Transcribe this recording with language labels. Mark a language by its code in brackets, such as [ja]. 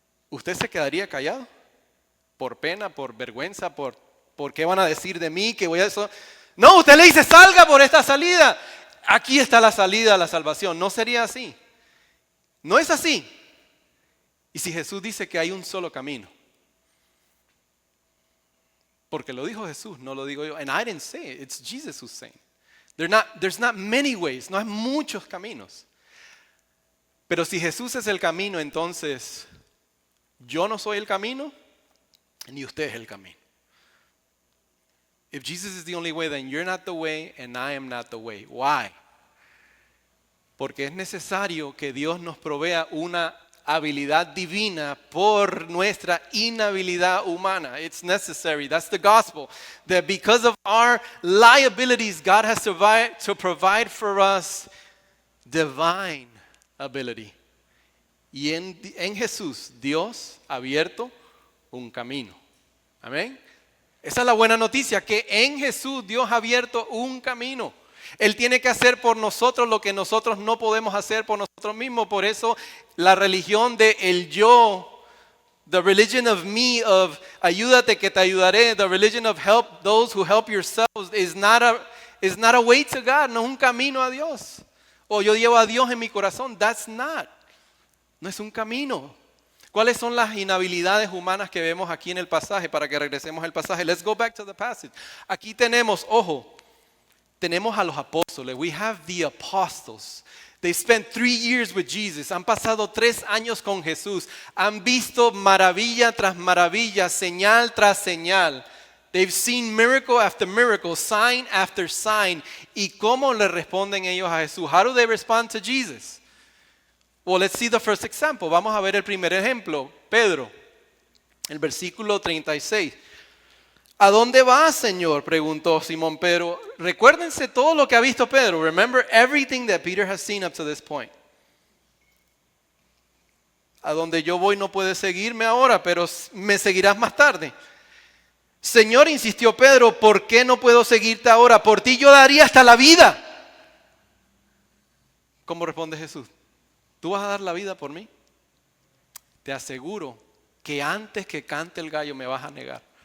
[es] ¿Usted se quedaría callado? ¿Por pena, por vergüenza, por qué van a decir de mí que voy a eso? No, usted le dice, salga por esta salida. Aquí está la salida a la salvación. No sería así. No es así. Y si Jesús dice que hay un solo camino, porque lo dijo Jesús, no lo digo yo. [en] And I didn't say it, it's Jesus who's saying. There's not many ways, [es] no hay muchos caminos. Pero si Jesús es el camino, entonces yo no soy el camino, ni usted es el camino. [en] If Jesus is the only way, then you're not the way and I am not the way. Why? [es] Porque es necesario que Dios nos provea una habilidad divina por nuestra inhabilidad humana. [en] It's necessary. That's the gospel. That because of our liabilities, God has to provide for us divine ability. [es] Y en Jesús, Dios ha abierto un camino. Amén. Esa es la buena noticia, que en Jesús Dios ha abierto un camino. Él tiene que hacer por nosotros lo que nosotros no podemos hacer por nosotros mismos. Por eso la religión de el yo, [en] the religion of me, of [es] ayúdate que te ayudaré, [en] the religion of help those who help yourselves is not a way to God, [es] no es un camino a Dios. O yo llevo a Dios en mi corazón, no es un camino. ¿Cuáles son las inhabilidades humanas que vemos aquí en el pasaje? Para que regresemos al pasaje. [en] Let's go back to the passage. [es] Aquí tenemos, tenemos a los apóstoles. [en] We have the apostles. They spent 3 years with Jesus. [es] Han pasado 3 años con Jesús. Han visto maravilla tras maravilla, señal tras señal. [en] They've seen miracle after miracle, sign after sign. [es] ¿Y cómo le responden ellos a Jesús? [en] How do they respond to Jesus? Well, let's see the first example. [es] Vamos a ver el primer ejemplo. Pedro, el versículo 36. ¿A dónde vas, Señor?, preguntó Simón Pedro. Recuérdense todo lo que ha visto Pedro. [en] Remember everything that Peter has seen up to this point. [es] A donde yo voy no puedes seguirme ahora, pero me seguirás más tarde. Señor, insistió Pedro, ¿por qué no puedo seguirte ahora? Por ti yo daría hasta la vida. ¿Cómo responde Jesús? ¿Tú vas a dar la vida por mí? Te aseguro que antes que cante el gallo me vas a negar.